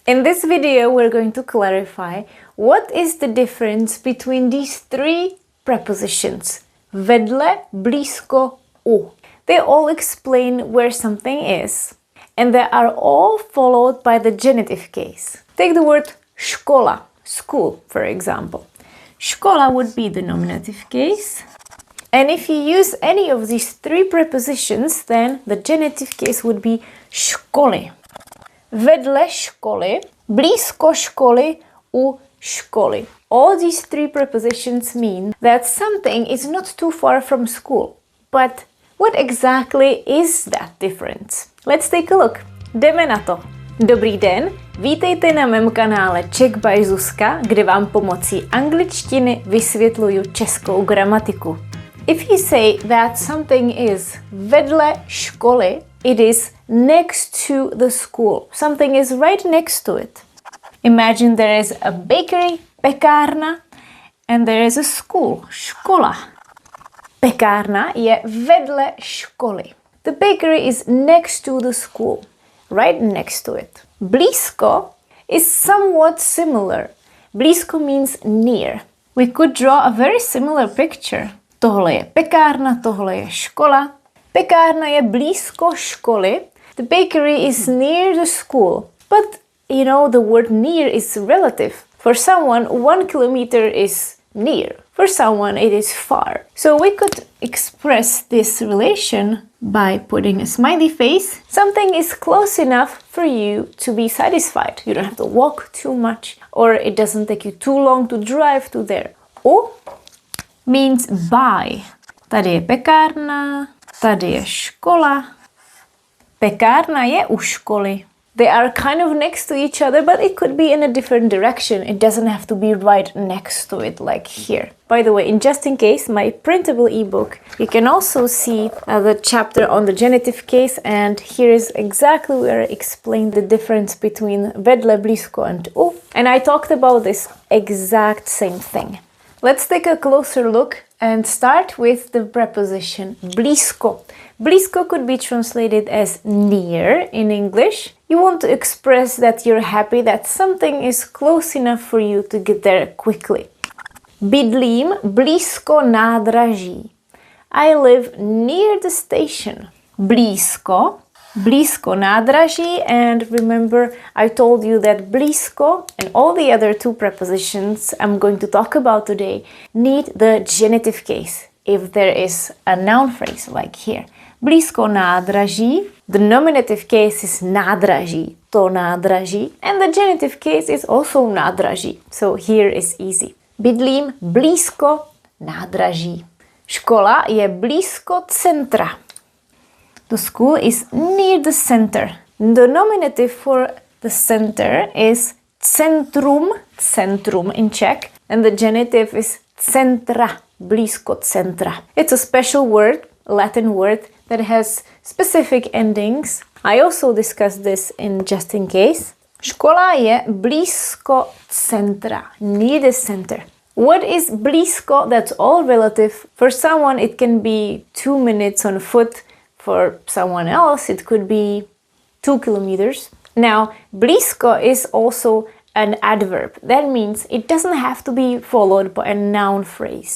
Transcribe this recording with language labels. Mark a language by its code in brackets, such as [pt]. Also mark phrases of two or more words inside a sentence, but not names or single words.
[en] In this video, we're going to clarify what is the difference between these three prepositions. [cs] Vedle, blízko, u. [en] They all explain where something is, and they are all followed by the genitive case. Take the word škola, school, for example. Škola would be the nominative case. And if you use any of these three prepositions, then the genitive case would be školy. [cs] Vedle školy, blízko školy, u školy. [en] All these three prepositions mean that something is not too far from school. But what exactly is that difference? Let's take a look. [cs] Jdeme na to. Dobrý den, vítejte na mém kanále Czech by Zuzka, kde vám pomocí angličtiny vysvětluju českou gramatiku. [en] If you say that something is [cs] vedle školy, [en] it is next to the school. Something is right next to it. Imagine there is a bakery, pekárna, and there is a school, škola. [cs] Pekárna je vedle školy. [en] The bakery is next to the school, right next to it. Blízko is somewhat similar. Blízko means near. We could draw a very similar picture. [cs] Tohle je pekárna, tohle je škola. Pekárna je blízko školy. [en] The bakery is near the school. But, you know, the word near is relative. For someone, 1 kilometer is near. For someone, it is far. So we could express this relation by putting a smiley face. Something is close enough for you to be satisfied. You don't have to walk too much, or it doesn't take you too long to drive to there. U means by. [cs] Tady je pekárna, tady je škola. Pekárna je u školy. [en] They are kind of next to each other, but it could be in a different direction. It doesn't have to be right next to it, like here. By the way, just in case, my printable ebook, you can also see the chapter on the genitive case, and here is exactly where I explain the difference between [cs] vedle, blízko, [en] and u. And I talked about this exact same thing. Let's take a closer look and start with the preposition blízko. Blízko could be translated as near in English. You want to express that you're happy that something is close enough for you to get there quickly. [cs] Bydlím blízko nádraží. [en] I live near the station. [cs] Blízko, blízko nádraží, [en] and remember I told you that blízko and all the other two prepositions I'm going to talk about today need the genitive case if there is a noun phrase like here. [cs] Blízko nádraží, [en] the nominative case is nádraží, [cs] to nádraží, [en] and the genitive case is also nádraží, so here is easy. [cs] Bydlím blízko nádraží. Škola je blízko centra. [en] The school is near the center. The nominative for the center is [cs] centrum, centrum [en] in Czech, and the genitive is centra, [cs] blízko centra. [en] It's a special word, a Latin word, that has specific endings. I also discussed this in just in case. [cs] Škola je blízko centra, [en] near the center. What is blízko? That's all relative. For someone, it can be 2 minutes on foot. For someone else, it could be 2 kilometers. Now, blízko is also an adverb. That means it doesn't have to be followed by a noun phrase.